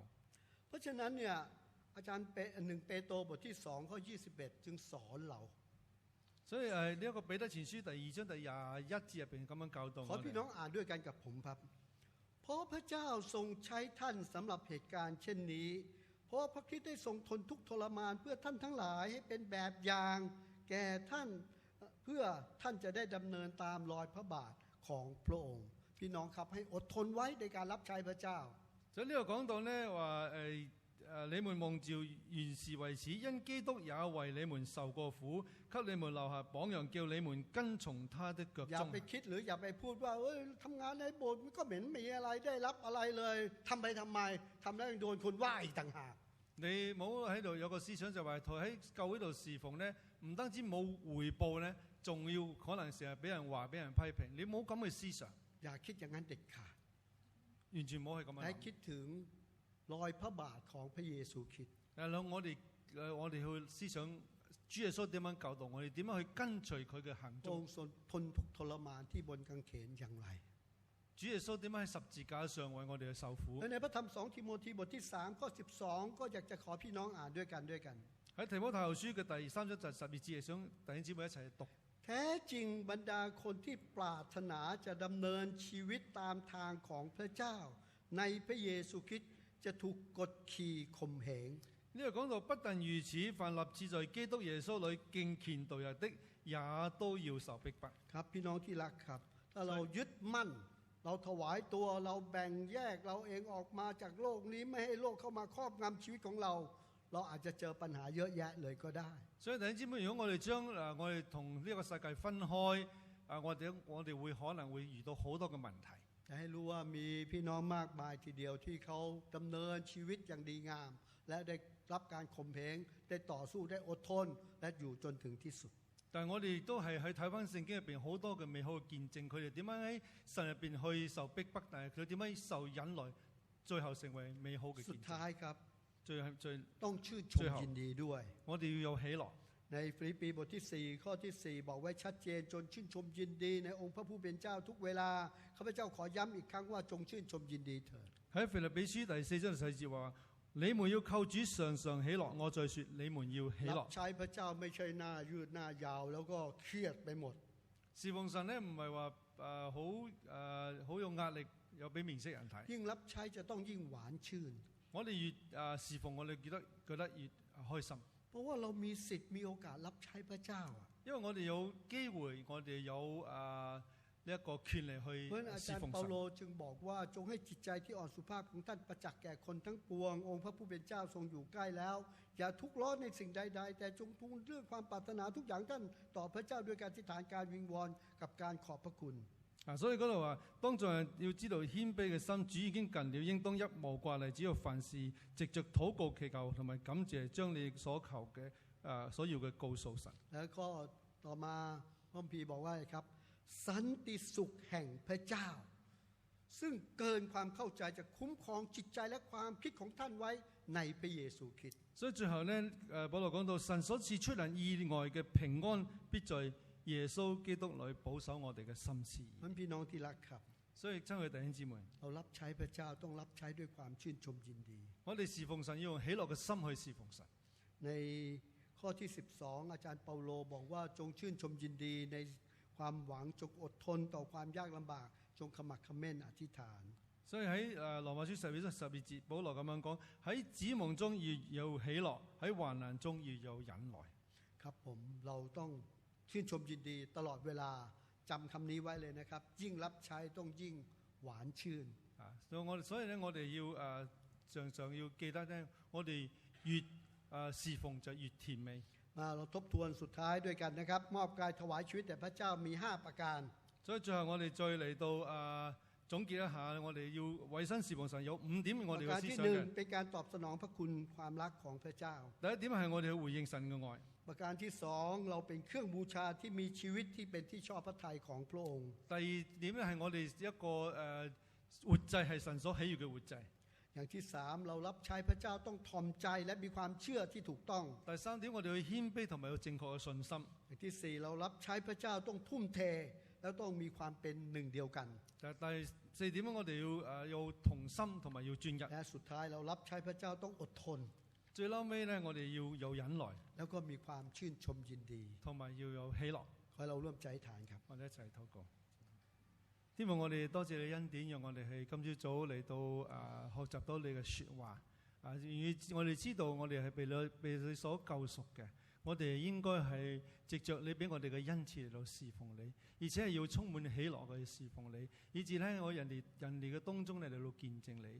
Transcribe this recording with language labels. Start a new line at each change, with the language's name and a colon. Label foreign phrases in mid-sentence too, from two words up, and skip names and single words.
Thai: เพราะฉะนั้นเนี่ยอาจารย์1เปโตรบทที่2ข้อ21จึงสอนเรา
Cantonese: 所以呢一個彼得前書第2章第21節入邊咁樣教導
Thai: ขอพี่น้องอ่านด้วยกันกับผมครับเพราะพระเจ้าทรงใช้ท่านสำหรับเหตุการณ์เช่นนี้เพราะพระคริสต์ได้ทรงทนทุกข์ทรมานเพื่อท่านทั้งหลายให้เป็นแบบอย่างแก่ท่านเพื่อท่านจะได้ดำเนินตามรอยพระบาทของพระองค์พี่น้องครับให้อดทนไว้ในการรับใช้พระเจ้า
Cantonese: 所以呢度講到咧話你們蒙召原是為此，因基督也為你們受過苦，給你們留下榜樣，叫你們跟從他的腳蹤。
Thai: อย่าไปคิดหรืออย่าไปพูดว่าทำงานในโบสถ์มันก็เหม็นมีอะไรได้รับอะไรเลยทำไปทำไมทำแล้วยังโดนคนว่าอีกต่างหาก
Cantonese: 你冇喺度有個思想就話喺教會度侍奉咧，唔單止冇回報咧，仲要可能成日俾人話、俾人批評。你冇咁嘅思想，
Thai: อย่าคิดอย่างนั้นเด็ดขาด
Cantonese: 完全冇係咁樣。
Thai: ให้คิดถึงรอยพระบาทของพระเยซูคริสต์
Cantonese: 我哋去思想主耶穌點樣教導我哋，點樣去跟隨佢嘅行蹤。
Thai: ทรงทนทุกข์ทรมานที่บนกางเขนอย่างไร
Cantonese: 主耶穌點樣喺十字架上為我哋去受苦。
Thai: ในพระธรรม2ทิโมธีบทที่3ข้อ12ก็อยากจะขอพี่น้องอ่านด้วยกัน
Cantonese: 喺提摩太後書嘅第3章就12節，係想弟兄姊妹一齊去讀。
Thai: แท้จริงบรรดาคนที่ปรารถนาจะดำเนินชีวิตตามทางของพระเจ้าในพระเยซูคริสต์จะถูกกดขี่ข่มเหง
Cantonese: 呢度講到不但如此，凡立志在基督耶穌裏敬虔度日的，也都要受逼迫。
Thai: ครับพี่น้องที่รักครับถ้าเรายึดมั่นเราถวายตัวเราแบ่งแยกเราเองออกมาจากโลกนี้ไม่ให้โลกเข้ามาครอบงำชีวิตของเราอาจจะเจอปัญหาเยอะแยะเลยก็ได้
Cantonese: 所以弟兄姊妹，如果我哋將我哋同呢個世界分開，我哋會可能會遇到好多嘅問題。
Thai: จะให้รู้ว่ามีพี่น้องมากมายทีเดียวที่เขาดำเนินชีวิตอย่างดีงามและได้รับการข่มเหงได้ต่อสู้ได้อดทนและอยู่จนถึงที่สุด
Cantonese: 但係我哋亦都係去睇翻聖經入邊好多嘅美好嘅見證，佢哋點樣喺神入邊去受逼迫，但係佢點樣受忍耐，最後成為美好嘅見證。
Thai: สุดท้ายครับต้องชื่นชมยินดีด้วย
Cantonese: 我哋要有喜樂。
Thai: ในฟิลิปปีบทที่4ข้อที่4บอกไว้ชัดเจนจนชื่นชมยินดีในองค์พระผู้เป็นเจ้าทุกเวลาข้าพเจ้าขอย้ำอีกครั้งว่าจงชื่นชมยินดีเถิด
Cantonese: 喺腓立比書第4章第4節話：你們要靠主常常喜樂。我再說，你們要喜樂。
Thai: รับใช้พระเจ้าไม่ใช่หน้ายืดหน้ายาวแล้วก็เครียดไปหมด
Cantonese: 侍奉神咧唔係話好有壓力，有俾面色人睇。
Thai: ยิ่งรับใช้จะต้องยิ่งหวานชื่น
Cantonese: 我哋越侍奉，我哋覺得越開心。
Thai: เพราะว่าเรามีสิทธิ์มีโอกาสรับใช้พระเจ้าอะ
Cantonese: 因為我哋有機會，我哋有呢一個權利
Thai: เพราะ
Cantonese: 去
Thai: ฉะนั้นอา
Cantonese: 侍
Thai: จารย์
Cantonese: 奉
Thai: เปา
Cantonese: 神
Thai: โลจึงบอกว่าจงให้จิตใจที่อ่อนสุภาพของท่านประจักษ์แก่คนทั้งปวงองค์พระผู้เป็นเจ้าทรงอยู่ใกล้แล้วอย่าทุกข์ร้อนในสิ่งใดๆแต่จงทูลเรื่องความปรารถนาทุกอย่างท่านต่อพระเจ้าด้วยการอธิษฐานการวิงวอนกับการขอบพระคุณ
Cantonese: 所以嗰度話，當眾人要知道謙卑嘅心，主已經近了，應當一無掛慮，只要凡事藉着禱告祈求同埋感謝，將你所求嘅所要嘅告訴神。
Thai: แล้วก็ต่อมาพระคัมภีร์บอกว่าอะไรครับสันติสุขแห่งพระเจ้าซึ่งเกินความเข้าใจจะคุ้มครองจิตใจและความคิดของท่านไว้ในพระเยซูคริสต์
Cantonese: 所以最後呢，保羅講到神所賜出人意外嘅平安，必在耶穌基督裏保守我哋嘅心思。
Thai: มันพี่น้องที่รักครับ
Cantonese: 所以親愛弟兄姊妹，
Thai: เรารับใช้พระเจ้าต้องรับใช้ด้วยความชื่นชมยินดี
Cantonese: 我哋侍奉神要用喜樂嘅心去侍奉神。
Thai: ในข้อที่ 12 อาจารย์เปาโลบอกว่าจงชื่นชมยินดีในความหวังจงอดทนต่อความยากลำบากจงขมักเขม้นอธิษฐาน
Cantonese: 所以喺羅馬書12節，保羅咁樣講：喺指望中要有喜樂，喺患難中要有忍耐。
Thai: ครับผมเราต้องชื่นชมยินดีตลอดเวลาจำคำนี้ไว้เลยนะครับยิ่งรับใช้ต้องยิ่งหวานชื่น
Cantonese: 所以咧，我哋要常常要記得咧，我哋越侍奉就越甜美。
Thai: มาเราทบทวนสุดท้ายด้วยกันนะครับมอบกายถวายชีวิตแด่พระเจ้ามี 5 ประการ
Cantonese: 所以最後我哋再嚟到總結一下，我哋要委身侍奉神有5點我
Thai: ป
Cantonese: 哋
Thai: ระการ
Cantonese: 嘅思
Thai: ที่
Cantonese: 想
Thai: 1
Cantonese: 嘅。
Thai: เป็นการตอบสนองพระคุณความรักของพระเจ้า
Cantonese: 第一點係我哋去回應神嘅愛。
Thai: ประการที่ 2 เราเป็นเครื่องบูชาที่มีชีวิตที่เป็นที่ชอบพระทัยของพระองค์
Cantonese: 第二點咧係我哋一個活祭係神所喜悅嘅活祭。
Thai: อย่างที่ 3 เรารับใช้พระเจ้าต้องทอมใจและมีความเชื่อที่ถูกต้อง
Cantonese: 第三點我哋去謙卑同埋有正確嘅信心。
Thai: อย่างที่ 4 เรารับใช้พระเจ้าต้องทุ่มเทแล้วต้องมีความเป็นหนึ่งเดียวกัน
Cantonese: 第四點我哋要同心同埋要專一。
Thai: และสุดท้ายเรารับใช้พระเจ้าต้องอดทน
Cantonese: 最嬲尾咧，我哋要有忍耐，
Thai: แล้วก็มีความชื่นชมยินดี
Cantonese: 同埋要有喜樂。
Thai: ขอให้เราร่วมใจอธิษฐานครับ
Cantonese: 我哋一齊禱告。天父，我哋多謝你恩典，讓我哋係今朝早嚟到學習到你嘅説話。我哋知道我哋係被你所救贖嘅，我哋應該係藉着你俾我哋嘅恩賜嚟到侍奉你，而且係要充滿喜樂去侍奉你，以至咧我人哋嘅當中嚟到見證你。